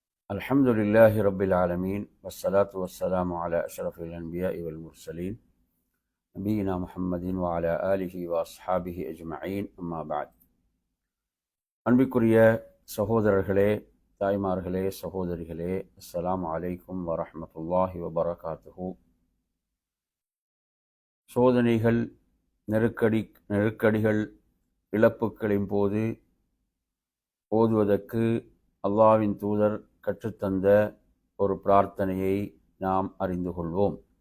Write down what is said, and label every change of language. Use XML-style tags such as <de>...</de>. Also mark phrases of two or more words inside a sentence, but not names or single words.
<ar>الحمد لله رب العالمين والصلاة والسلام على أشرف الأنبياء والمرسلين نبينا محمد وعلى آله وأصحابه أجمعين أما بعد.</ar> <ta>அன்பிற்குரிய சகோதரர்களே, தாய்மார்களே, சகோதரிகளே,</ta> <ar>السلام عليكم ورحمة الله وبركاته.</ar> <ta>சோதனைகள், நெருக்கடிகள், இழப்புகளின் போது ஓதுவதற்கு அல்லாஹ்வின் தூதர் கற்றுத்தந்த ஒரு பிரார்த்தனையை நாம் அறிந்து கொள்வோம்.</ta>